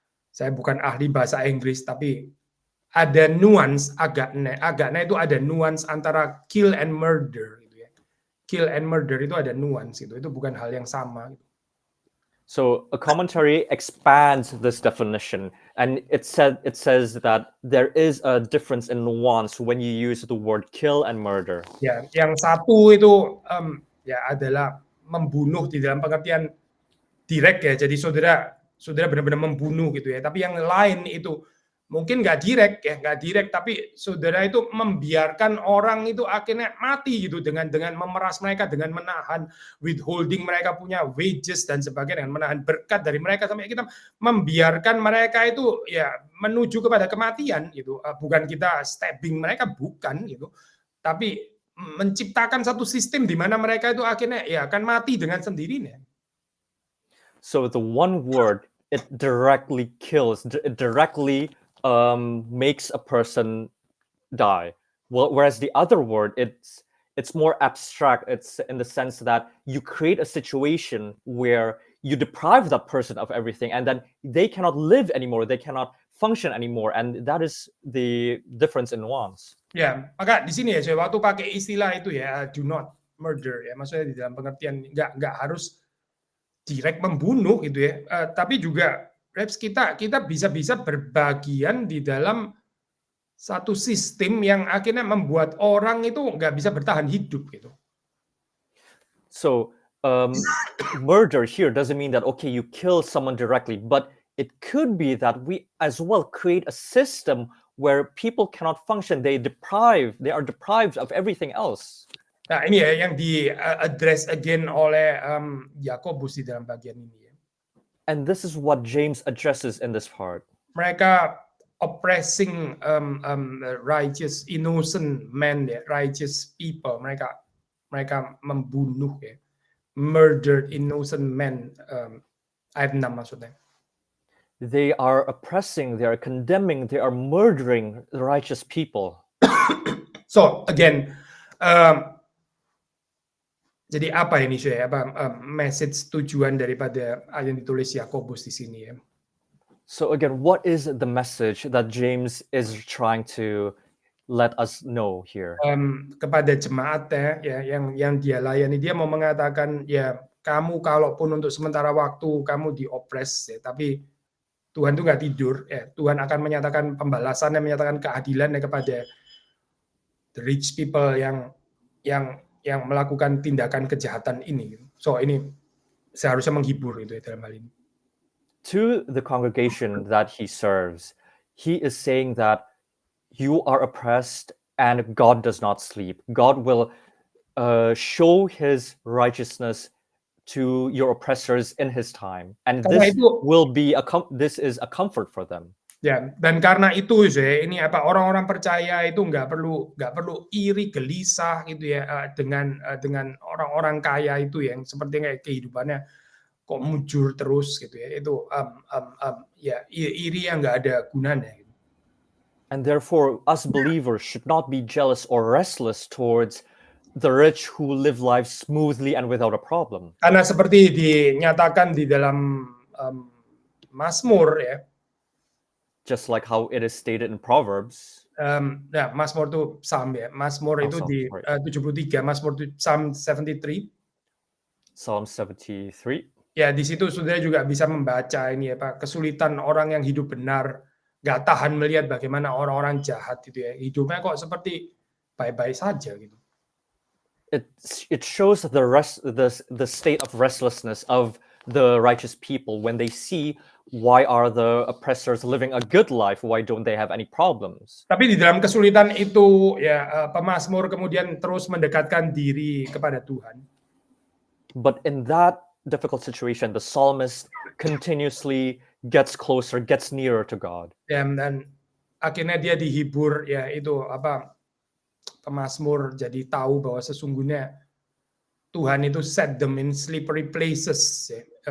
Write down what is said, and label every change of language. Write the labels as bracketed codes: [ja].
[id] Saya bukan ahli bahasa Inggris, tapi ada nuans agaknya itu ada nuans antara [en] kill and murder [id] gitu ya. [en] Kill and murder [id] itu ada nuans gitu, itu bukan hal yang sama. Gitu. [en] So a commentary expands this definition, and it says that there is a difference in nuance when you use the word kill and murder. [id] Ya, yang satu itu ya adalah membunuh di dalam pengertian direct ya, jadi saudara benar-benar membunuh gitu ya. Tapi yang lain itu mungkin nggak direct, tapi saudara itu membiarkan orang itu akhirnya mati gitu dengan memeras mereka, dengan menahan withholding mereka punya wages dan sebagainya, dengan menahan berkat dari mereka, sampai kita membiarkan mereka itu ya menuju kepada kematian gitu. Bukan kita stabbing mereka, bukan gitu, tapi menciptakan satu sistem di mana mereka itu akhirnya ya akan mati dengan sendirinya. [en] So the one word, it directly kills, it directly makes a person die. Whereas the other word, it's more abstract. It's in the sense that you create a situation where you deprive that person of everything, and then they cannot live anymore, they cannot function anymore, and that is the difference in nuance. [id] Ya, maka di sini ya saya waktu pakai istilah itu ya [en] do not murder [id] ya, maksudnya di dalam pengertian nggak harus direct membunuh gitu ya, tapi juga kita bisa berbagian di dalam satu sistem yang akhirnya membuat orang itu nggak bisa bertahan hidup gitu. [en] So murder here doesn't mean that okay, you kill someone directly, but it could be that we as well create a system where people cannot function. They are deprived of everything else. [id] Nah, ini ya yang di-address again oleh Yakobus di dalam bagian ini ya. [en] And this is what James addresses in this part. [id] Mereka [en] oppressing righteous innocent men, ya, righteous people. [id] Mereka membunuh, ya, [en] murdered innocent men. [id] Ayat 6 maksudnya. [en] They are oppressing, they are condemning, they are murdering the righteous people. So again, [id] jadi apa ini saya? Message tujuan daripada yang ditulis Yakobus di sini, ya? [en] So again, what is the message that James is trying to let us know here? [id] Kepada jemaat, ya, yang dia layani, dia mau mengatakan, ya, kamu kalaupun untuk sementara waktu kamu diopres, ya, tapi Tuhan itu nggak tidur, ya. Tuhan akan menyatakan pembalasan dan menyatakan keadilan kepada [en] the rich people [id] yang melakukan tindakan kejahatan ini. So ini seharusnya menghibur itu, ya, dalam hal ini. [en] To the congregation that he serves, he is saying that you are oppressed and God does not sleep. God will show his righteousness to your oppressors in his time, and this is a comfort for them. [id] Ya, dan karena itu, ini orang-orang percaya itu nggak perlu iri gelisah gitu, ya, dengan orang-orang kaya itu yang seperti kayak kehidupannya kok mujur terus gitu, ya. Itu ya, iri yang nggak ada gunanya. [en] And therefore, us believers should not be jealous or restless towards the rich who live lives smoothly and without a problem. [id] Karena seperti dinyatakan di dalam Mazmur, ya. [en] Just like how it is stated in Proverbs. [id] Nah, Mazmur itu Psalm, ya. Mazmur itu di 73, Mazmur Psalm 73. [en] Psalm 73. [id] Ya, di situ saudara juga bisa membaca ini, ya, Pak, kesulitan orang yang hidup benar, nggak tahan melihat bagaimana orang-orang jahat itu, ya, hidupnya kok seperti baik-baik saja gitu. [en] It shows the state of restlessness of the righteous people when they see why are the oppressors living a good life, why don't they have any problems. [id] Tapi di dalam kesulitan itu, ya, pemazmur kemudian terus mendekatkan diri kepada Tuhan. [en] But in that difficult situation, the psalmist continuously gets closer, gets nearer to God. [id] Dan akhirnya dia dihibur, ya, itu pemazmur jadi tahu bahwa sesungguhnya Tuhan itu [en] set them in slippery places, [id] ya.